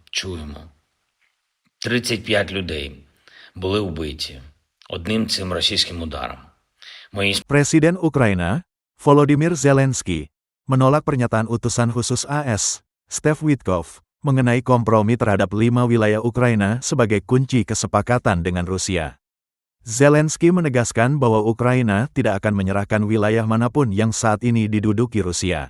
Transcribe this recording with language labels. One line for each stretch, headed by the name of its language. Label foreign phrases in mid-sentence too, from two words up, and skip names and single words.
Ukrainian: чуємо. 35 людей були вбиті одним цим російським ударом.
Indonesian: Presiden Ukraina, Volodymyr Zelensky, menolak pernyataan utusan khusus AS, Steve Witkoff, mengenai kompromi terhadap 5 wilayah Ukraina sebagai kunci kesepakatan dengan Rusia. Zelensky menegaskan bahwa Ukraina tidak akan menyerahkan wilayah manapun yang saat ini diduduki Rusia.